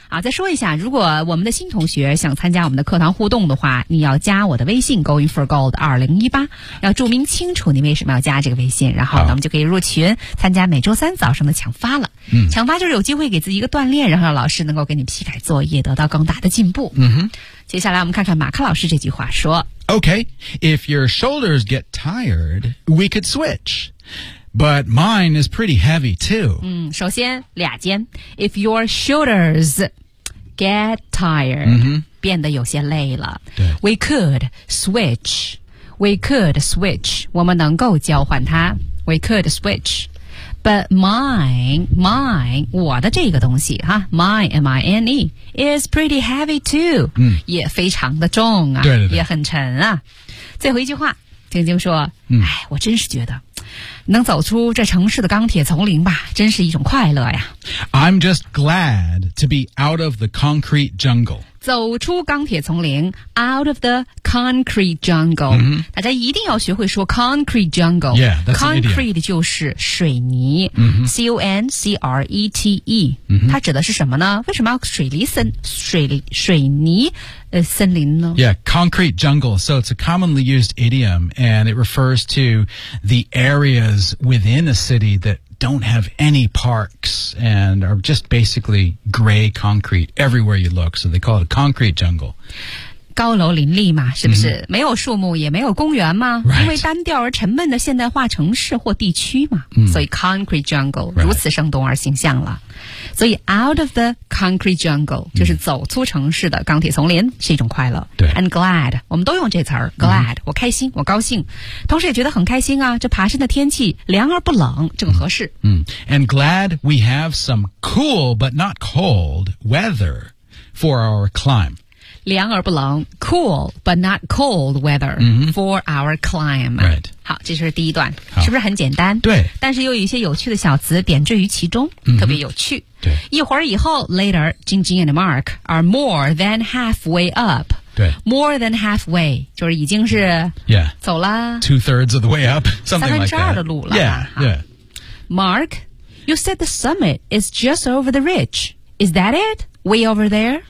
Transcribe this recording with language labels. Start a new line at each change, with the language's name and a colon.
Chinese: 啊，再说一下，如果我们的新同学想参加我们的课堂互动的话，你要加我的微信 going for gold 2018，要注明清楚你为什么要加这个微信，然后咱们就可以入群参加每周三早上的抢发了。嗯，抢发就是有机会给自己一个锻炼，然后让老师能够给你批改作业，得到更大的进步。嗯哼，接下来我们看看马克老师这句话说。
English: Okay, if your shoulders get tired, we could switch. But mine is pretty heavy too.
Chinese: 嗯，首先俩肩。
English: If your shoulders get tired,、
Chinese: 变得有些累了。对。
English: We could switch. We could switch.
Chinese: 我们能够交换它。
English: We could switch. But mine,
Chinese: 我的这个东西哈
English: ,mine, M-I-N-E, is pretty heavy too. 嗯，
Chinese: 也非常的重啊，对对对，也很沉啊。最后一句话，晶晶说，哎，我真是觉得能走出这城市的钢铁丛林吧，真是一种快乐呀。
English: I'm just glad to be out of the concrete jungle.
Chinese: 走出钢铁丛林
English: ,out of the concrete jungle.、 Mm-hmm.
Chinese: 大家一定要学会说 concrete jungle.
English: Yeah, that's concrete an idiom.
Chinese: 就是水泥、C-O-N-C-R-E-T-E.、它指的是什么呢？为什么要水泥森林呢？
English: Yeah, concrete jungle. So it's a commonly used idiom and it refers to the areas within a city that don't have any parks and are just basically gray concrete everywhere you look. So they call it a concrete jungle.
Chinese: 高楼林立嘛，是不是、没有树木也没有公园嘛、
English: right.
Chinese: 因为单调而沉闷的现代化城市或地区嘛、所以 concrete jungle、
English: right.
Chinese: 如此生动而形象了。所以
English: out of the concrete jungle、
Chinese: 就是走出城市的钢铁丛林是一种快乐。对 And glad, 我们都用这词儿 glad,、我开心我高兴。同时也觉得很开心啊，这爬山的天气凉而不冷正合适。
English: And glad we have some cool but not cold weather for our climb.
Chinese: 凉而不冷
English: cool but not cold weather、for our climb、 right.
Chinese: 好这是第一段是不是很简单对但是又有一些有趣的小词点缀于其中、特别有趣对一会儿以后
English: later Jing Jing and Mark are more than halfway up
Chinese: 对
English: more than halfway
Chinese: 就是已经是
English: yeah
Chinese: 走了
English: two thirds of the way up something like that
Chinese: 三分之二的路了
English: yeah Mark you said the summit is just over the ridge is that itWay over there?